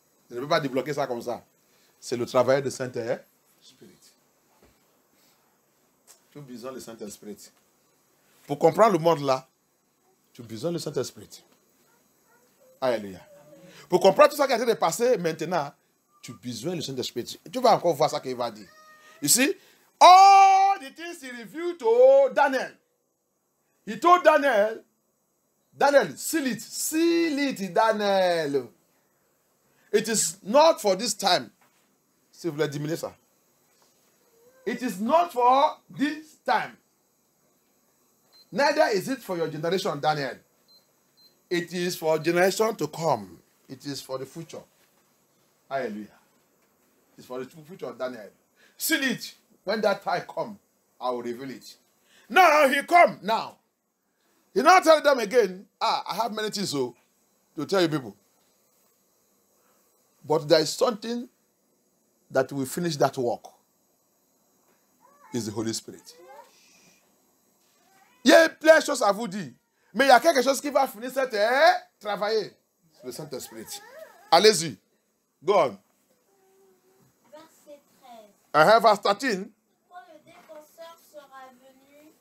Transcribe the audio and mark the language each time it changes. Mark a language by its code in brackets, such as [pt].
[fr] Je ne peux pas débloquer ça comme ça. C'est le travail de Saint-Esprit. Tu as besoin du Saint-Esprit. Pour comprendre le monde là, tu as besoin du Saint-Esprit. Alléluia. Pour comprendre tout ça qui a été passé maintenant, tu as besoin du Saint-Esprit. Tu vas encore voir ça qu'il va dire. Ici, [en] all the things he revealed to Daniel. He told Daniel, seal it, Daniel. It is not for this time. [fr] Si vous voulez diminuer ça. [en] It is not for this time. Neither is it for your generation, Daniel. It is for generation to come. It is for the future. Hallelujah. It's for the future, Daniel. Seal it. When that time comes, I will reveal it. Now he come. Now. He now tell them again, I have many things to tell you people. But there is something that will finish that work. Is the Holy Spirit. [fr] Il y a plein de choses à vous dire. Mais il y a quelque chose qui va finir cette travailler. C'est le Saint-Esprit. Allez-y. [en] Go on. [fr] Verset 13. [en] Verse 13. [fr] Quand le défenseur sera venu,